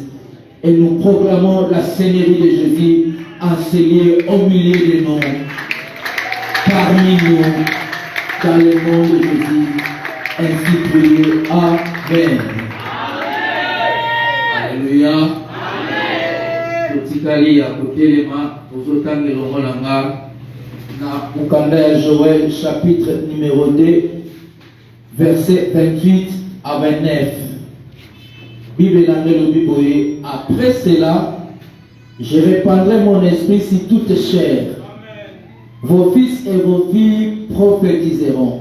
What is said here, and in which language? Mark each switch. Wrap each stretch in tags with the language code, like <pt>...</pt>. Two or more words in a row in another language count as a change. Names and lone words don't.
<fr>Et nous proclamons la Seigneurie de Jésus enseignée au milieu de nous, parmi nous, dans le nom de Jésus, ainsi prié. Amen. Alléluia. Amen.</fr> <ln>Na Mukanda ya Joël,</ln> <fr>chapitre numéro 2, versets 28 à 29. Bible l'anglais Bible. Après cela, je répandrai mon esprit sur toute chair. Vos fils et vos filles prophétiseront.</fr>